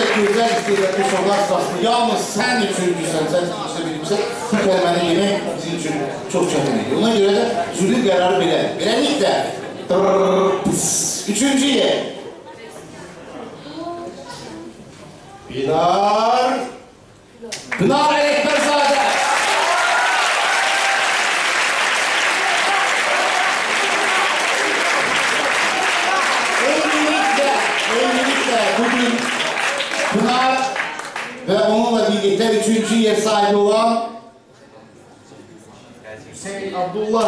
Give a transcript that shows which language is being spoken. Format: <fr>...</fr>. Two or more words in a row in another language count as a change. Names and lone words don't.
<az>güzel istedikli sorular sırasında yalnız sen üçüncüsən, sən işte bilirsən, bu kəlməni yemək bizim üçün çox çətin edir. Ona görə də jüri qərarı belə. Beləliklə, üçüncü yer. Pınar Ələkbərzadə.</az> <tr>Eynilikle bugün Pınar ve onunla birlikte üçüncü yer sahibi olan Hüseyin Abdullah.</tr>